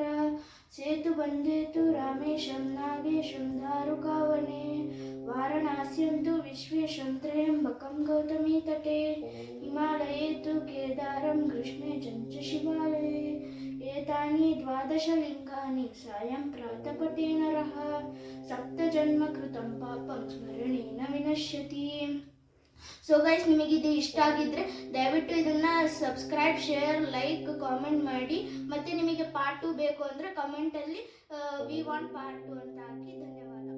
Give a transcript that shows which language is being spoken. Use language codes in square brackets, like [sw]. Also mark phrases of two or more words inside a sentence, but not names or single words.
[sa] ಸೇತುಬಂಧೇತು ರಾಮೇಶಂ ನಾಗೇಶಂ ದಾರುಕಾವನೆ. ವಾರಣಾಸ್ಯಂತು ವಿಶ್ವೇಶಂ ತ್ರಯಂಬಕಂ ಗೌತಮೀ ತಟೆ. ಹಿಮಾಲಯೇ ತು ಕೇದಾರಂ ಗ್ರೀಷ್ಮೇ ಚ ಶಿವಾಲಯೇ. ಏತಾನಿ ದ್ವಾದಶಲಿಂಗಾನಿ ಸಾಯಂ ಪ್ರಾತಪಟೇ ನರಃ. ಸಪ್ತಜನ್ಮ ಕೃತಂ ಪಾಪಂ ಸ್ಮರಣೇನ ವಿನಶ್ಯತಿ. [en] So guys, [kn] ನಿಮಗಿದು ಇಷ್ಟ ಆಗಿದ್ರೆ ದಯವಿಟ್ಟು ಇದನ್ನ [en] subscribe, share, like, comment [kn] ಮಾಡಿ. ಮತ್ತೆ ನಿಮಗೆ ಪಾರ್ಟ್ 2 ಬೇಕು ಅಂದರೆ ಕಮೆಂಟಲ್ಲಿ [en] we want part 2 [kn] ಅಂತ ಹಾಕಿ. ಧನ್ಯವಾದ.